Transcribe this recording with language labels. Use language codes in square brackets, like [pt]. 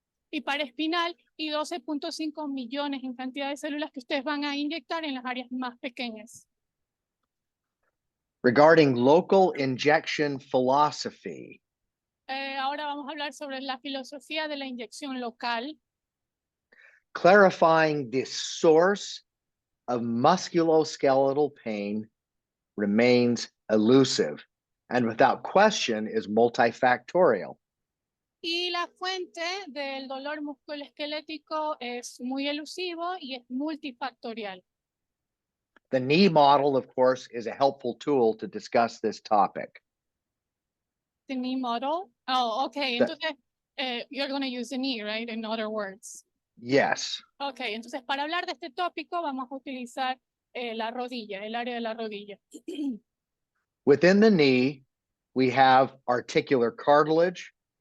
[es] Y para espinal y 12.5 millones en cantidad de células que ustedes van a inyectar en las áreas más pequeñas. [en] Regarding local injection philosophy, [es] Ahora vamos a hablar sobre la filosofía de la inyección local. [en] clarifying the source of musculoskeletal pain remains elusive and without question is multifactorial. [es] Y la fuente del dolor musculoesquelético es muy elusivo y es multifactorial. [en] The knee model, of course, is a helpful tool to discuss this topic. The knee model. Oh, okay. The- [es] Entonces, [en] you're going to use the knee, right? In other words. Yes. [es] Okay, entonces para hablar de este tópico vamos a utilizar la rodilla, el área de la rodilla. [en] Within the knee, we have articular cartilage,